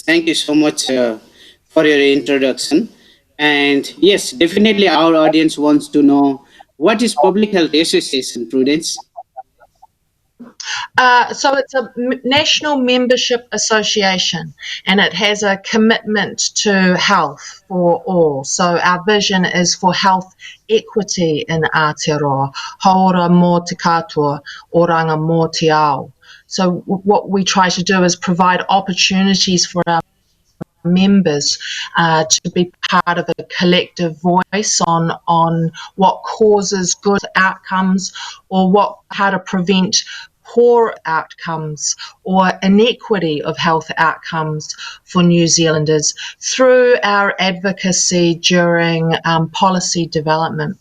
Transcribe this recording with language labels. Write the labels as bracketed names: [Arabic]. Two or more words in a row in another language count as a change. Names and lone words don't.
[English] Thank you so much for your introduction. And yes, definitely our audience wants to know, what is Public Health Association, Prudence? So it's a national membership association, and it has a commitment to health for all. So our vision is for health equity in Aotearoa, [Māori] haora mō te katoa, oranga mō te ao. [English] So what we try to do is provide opportunities for our members to be part of a collective voice on what causes good outcomes or how to prevent poor outcomes or inequity of health outcomes for New Zealanders through our advocacy during policy development.